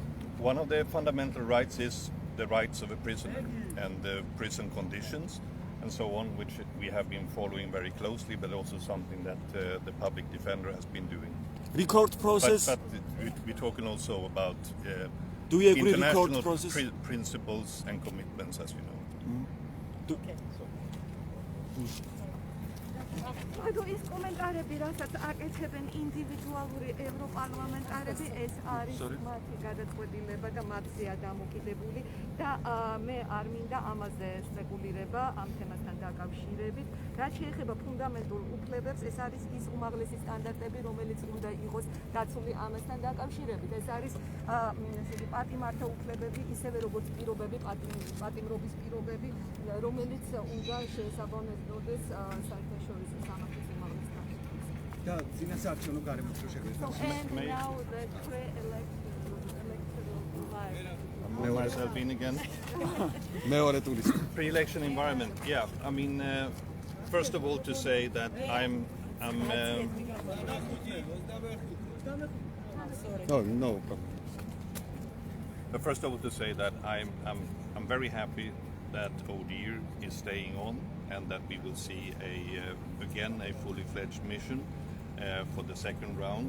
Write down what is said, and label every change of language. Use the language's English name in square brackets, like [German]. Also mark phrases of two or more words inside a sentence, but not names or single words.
[English] One of the fundamental rights is the rights of a prisoner and the prison conditions and so on, which we have been following very closely, but also something that the public defender has been doing. Record process? But we're talking also about Do we agree international record process? Principles and commitments, as we know. [Georgian] ანუ ის კომენტარები, რასაც აკეთებენ ინდივიდუალური ევროპარლამენტარები, ეს არის მათი გადაწყვეტილება და მათზეა დამოკიდებული და მე არ მინდა ამაზე სპეკულირება ამ თემასთან დაკავშირებით. რაც შეეხება ფუნდამენტურ უფლებებს, ეს არის ის უმაღლესი სტანდარტები, რომელიც უნდა იყოს დაცული ამასთან დაკავშირებით. ეს არის პატიმართა უფლებები, ისევე როგორც პირობები, პატიმრობის პირობები, რომელიც უნდა შეესაბამებოდეს საერთაშორისო სამართლის უმაღლეს სტანდარტებს. და წინასაარჩევნო გარემოს რო შეგვიძლია. [English] Myself in again. [Georgian] მეორე ტურის. [English] Pre-election environment. Yeah, I mean, first of all, to say that I'm No problem. but first of all, to say that I'm very happy that ODIHR is staying on, and that we will see again a fully fledged mission for the second round.